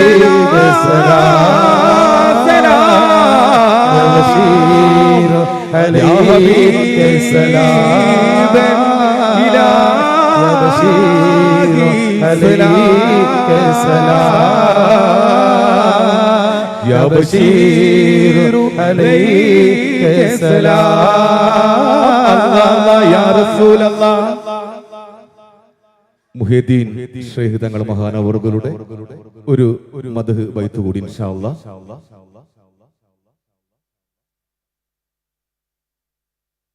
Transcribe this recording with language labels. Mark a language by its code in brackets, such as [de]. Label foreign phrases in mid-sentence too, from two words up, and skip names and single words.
[ar] عليك السلام يا بشير عليك السلام يا بشير عليك السلام يا بشير عليك السلام يا رسول الله [ml] മുഹ്യദ്ദീൻ ശൈഖ് തങ്ങൾ മഹാനവറുകളുടെ ഒരു മദ്ഹ് ബൈത്ത് കൂടി [ar] إن شاء الله